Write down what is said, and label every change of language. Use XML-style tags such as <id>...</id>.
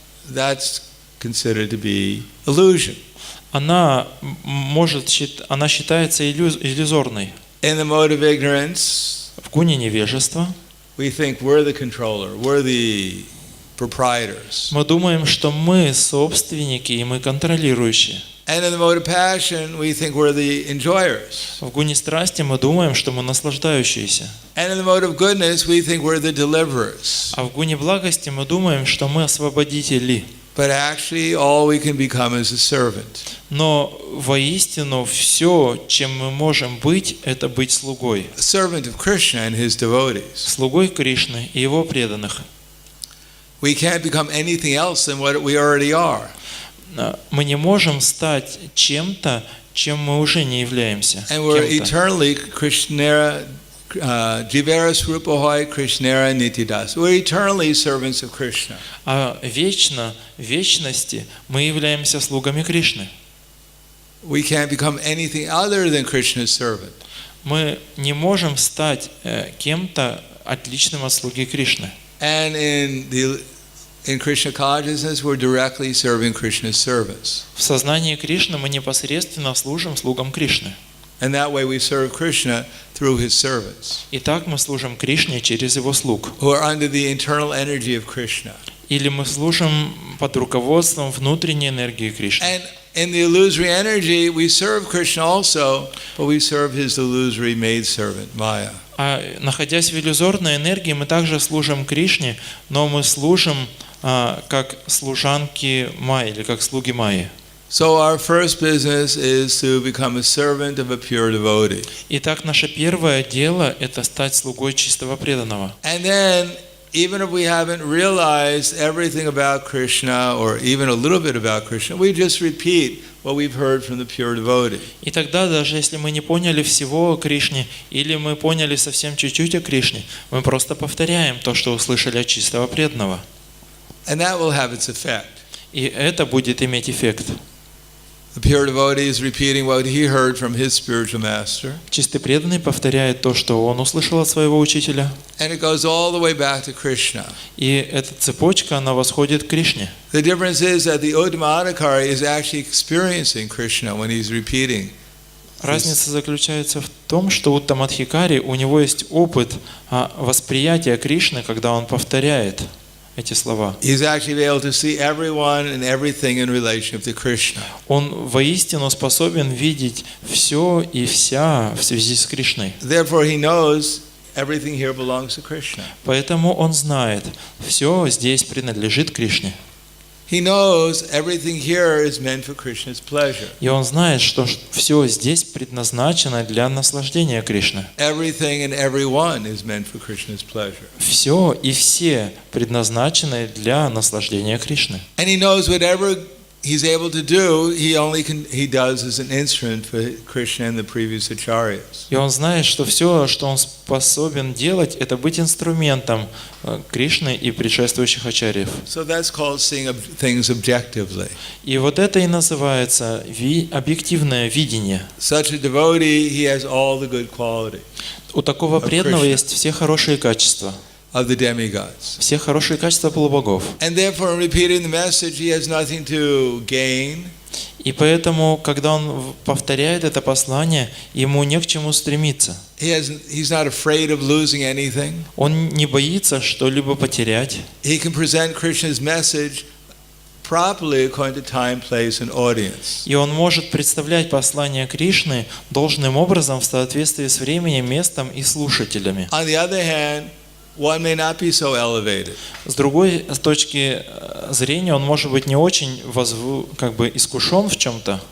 <en>that's considered to be illusion.</en> <ru>она считается иллюзорной.</ru> <en>In the mode of ignorance,</en> <ru>В гуне невежества</ru> <en>we think we're the controller, we're the proprietors.</en> <ru>мы думаем, что мы собственники и мы контролирующие.</ru> <en>And in the mode of passion, we think we're the enjoyers.</en> <ru>В гуне страсти мы думаем, что мы наслаждающиеся.</ru> <en>And in the mode of goodness, we think we're the deliverers.</en> <ru>А в гуне благости мы думаем, что мы освободители.</ru> <en>But actually, all we can become is a servant.</en> <ru>Но воистину все, чем мы можем быть, это быть слугой.</ru> <en>A servant of Krishna and his devotees.</en> <ru>Слугой Кришны и его преданных.</ru> <en>We can't become anything else than what we already are.</en> <ru>Мы не можем стать чем-то, чем мы уже не являемся.</ru> <en>And we're eternally</en> <bn>Krishnera, Jivera Srupahoy Krishnera Nitidas.</bn> <en>We're eternally servants of Krishna.</en> <ru>А вечно, в вечности мы являемся слугами Кришны.</ru> <en>We can't become anything other than Krishna's servant.</en> <ru>Мы не можем стать кем-то отличным от слуги Кришны.</ru> <en>And in Krishna consciousness, we're directly serving Krishna's servants.</en> <ru>В сознании Кришны мы непосредственно служим слугам Кришны.</ru> <en>And that way we serve Krishna through his servants.</en> <ru>И так мы служим Кришне через его слуг.</ru> <en>Who are under the internal energy of Krishna.</en> <ru>Или мы служим под руководством внутренней энергии Кришны.</ru> <en>And in the illusory energy, we serve Krishna also, but we serve his illusory maidservant, Maya.</en> <ru>А находясь в иллюзорной энергии, мы также служим Кришне, но мы служим как служанки Майи или как слуги Майи.</ru> <en>So our first business is to become a servant of a pure devotee.</en> <ru>Итак, наше первое дело – это стать слугой чистого преданного.</ru> <en>And then, even if we haven't realized everything about Krishna or even a little bit about Krishna, we just repeat what we've heard from the pure devotee.</en> <ru>И тогда, даже если мы не поняли всего о Кришне, или мы поняли совсем чуть-чуть о Кришне, мы просто повторяем то, что услышали от чистого преданного.</ru> <en>And that will have its effect.</en> <ru>И это будет иметь эффект.</ru> <en>The pure devotee is repeating what he heard from his spiritual master.</en> <ru>Чистый преданный повторяет то, что он услышал от своего учителя.</ru> <en>And it goes all the way back to Krishna.</en> <ru>И эта цепочка, она восходит к Кришне.</ru> <en>The difference is that the Uttama-adhikari is actually experiencing Krishna when he's repeating.</en> <ru>Разница заключается в том, что у Уттамадхикари у него есть опыт восприятия Кришны, когда он повторяет эти слова.</ru> <en>He's actually able to see everyone and everything in relationship to Krishna.</en> <ru>Он воистину способен видеть все и вся в связи с Кришной.</ru> <en>Therefore, he knows everything here belongs to Krishna.</en> <ru>Поэтому он знает, все здесь принадлежит Кришне.</ru> <en>He knows everything here is meant for Krishna's pleasure.</en> <ru>И он знает, что все здесь предназначено для наслаждения Кришны.</ru> <en>Everything and everyone is meant for Krishna's pleasure.</en> <ru>Все и все предназначены для наслаждения Кришны.</ru> <en>And he knows whatever he's able to do, he does as an instrument for Krishna and the previous acharyas.</en> <ru>И он знает, что все, что он способен делать, это быть инструментом Кришны и предшествующих ачарьев.</ru> <en>So that's called seeing things objectively.</en> <ru>И вот это и называется объективное видение.</ru> <en>Such a devotee, he has all the good qualities.</en> <ru>У такого преданного есть все хорошие качества.</ru> <en>of the demigods.</en> <ru>Все хорошие качества полубогов.</ru> <en>And therefore, in repeating the message, he has nothing to gain.</en> <ru>И поэтому, когда он повторяет это послание, ему не к чему стремиться.</ru> <en>He's not afraid of losing anything.</en> <ru>Он не боится что-либо потерять.</ru> <en>He can present Krishna's message properly according to time, place, and audience.</en> <ru>И он может представлять послание Кришны должным образом в соответствии с временем, местом и слушателями.</ru> <en>On the other hand, one may not be so elevated.</en> <ru>С другой точки зрения, он может быть не очень искушен в чем-то,</ru>